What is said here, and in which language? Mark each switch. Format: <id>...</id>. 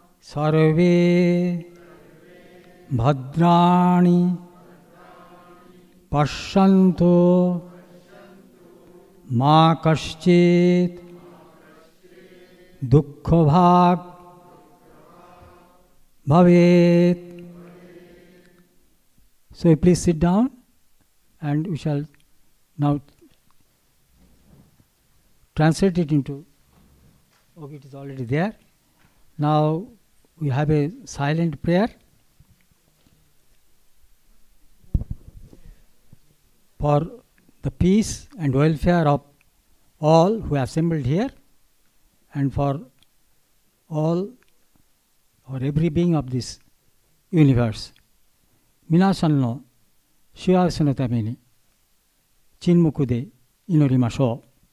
<sa>सर्वे भद्राणि पश्यन्तु मा कश्चित् दुःखभाग् भवेत्.</sa> <en>So please sit down and we shall now translate it into, okay, it is already there. Now we have a silent prayer for the peace and welfare of all who have assembled here and for all or every being of this universe.</en> <ja>皆さんの幸せのために沈黙で祈りましょう。</ja>